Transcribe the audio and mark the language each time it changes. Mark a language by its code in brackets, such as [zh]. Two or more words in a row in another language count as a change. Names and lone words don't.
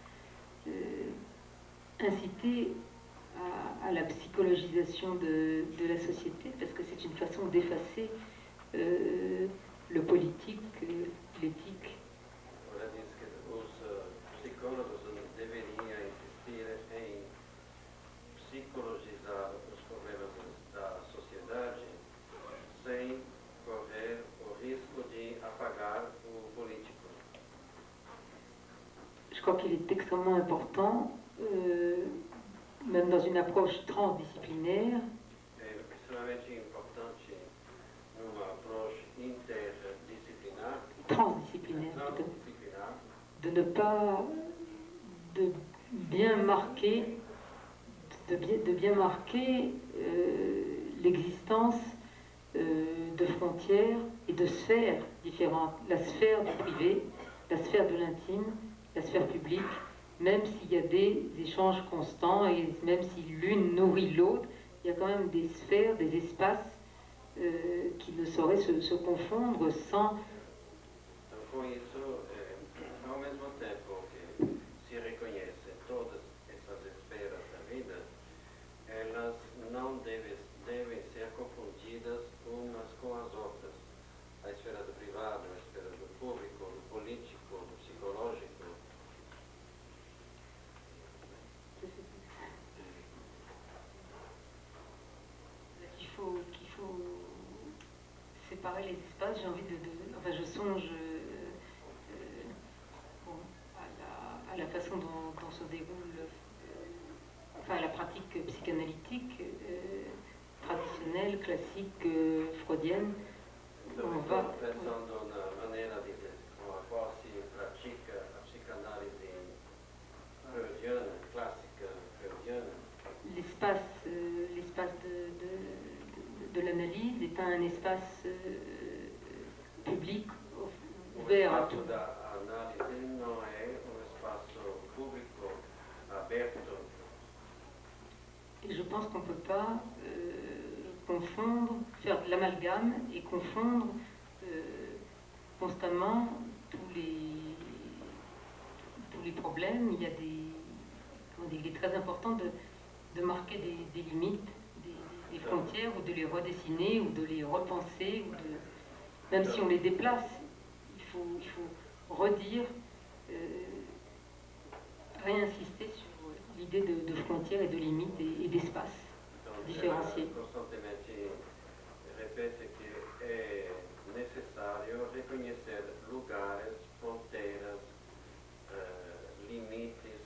[fr] inciter à la psychologisation de la société, parce que c'est une façon d'effacer le politique, l'éthique. [pt] Ela diz que os psicólogos deveriam insistir em psicologizar os problemas da sociedade sem correr o risco de apagar o político. [fr] Je crois qu'il est extrêmement important, même dans une approche transdisciplinaire, [pt] É extremamente importante numa approche interdisciplinar, [fr] transdisciplinaire plutôt, [pt] transdisciplinar, [fr] de ne pas de bien marquer l'existence de frontières et de sphères différentes, la sphère du privé, la sphère de l'intime, la sphère publique, même s'il y a des échanges constants et même si l'une nourrit l'autre, il y a quand même des sphères, des espaces qui ne sauraient se confondre sans... [pt] Então, com isso, ao mesmo tempo que se reconhece todas essas esferas da vida, elas não devem ser confundidas umas com as outras. A esfera do privado, a esfera do público, do político, do psicológico. [fr] Qu'il faut séparer les espaces. J'ai envie enfin, je songe bon, à la façon dont se déroule enfin, la pratique psychanalytique traditionnelle, classique, freudienne. [pt] Então, estou pensando na maneira com a qual se pratica a psicanálise freudiana, clássica freudiana. [fr] L'espace de l'analyse est un espace public ouvert à tout. [pt] O espaço da análise não é espaço público aberto. [fr] Et je pense qu'on ne peut pas confondre, faire de l'amalgame et confondre constamment tous les problèmes. Il y a il est très important de marquer des limites, des frontières, ou de les redessiner, ou de les repenser, même si on les déplace, il faut redire, réinsister sur l'idée de frontières et de limites et d'espaces différenciés. [pt] Constantemente repete que é necessário reconhecer lugares, fronteiras, limites